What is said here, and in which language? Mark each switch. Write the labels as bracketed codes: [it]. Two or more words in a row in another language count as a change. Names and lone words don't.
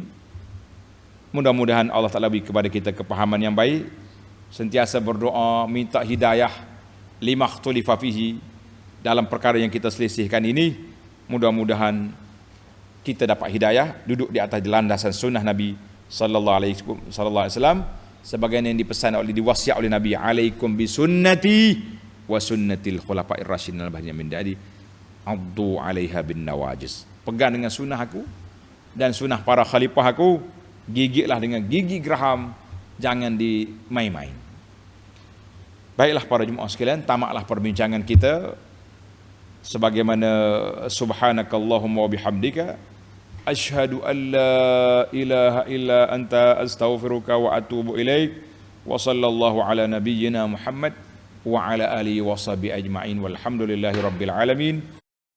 [ms] Mudah-mudahan Allah Ta'ala beri kepada kita kepahaman yang baik, sentiasa berdoa minta hidayah [ar] لما اختلف فيه, [ms] dalam perkara yang kita selisihkan ini. Mudah-mudahan kita dapat hidayah, duduk di atas landasan sunnah Nabi [ar] صلى الله عليه وسلم, [ms] sebagaimana yang dipesan oleh, diwasiat oleh Nabi, [ar] عليكم بسنتي وسنة الخلفاء الراشدين المهديين من بعدي عضوا عليها بالنواجذ. [ms] Pegang dengan sunnah aku dan sunnah para khalifah aku, gigitlah dengan gigi geraham, jangan dimain-main. Baiklah para jemaah sekalian, tamatlah perbincangan kita sebagaimana [ar] سبحانك اللهم وبحمدك أشهد أن لا إله إلا أنت أستغفرك وأتوب إليك وصلى الله على نبينا محمد وعلى آله وصحبه أجمعين والحمد لله رب العالمين.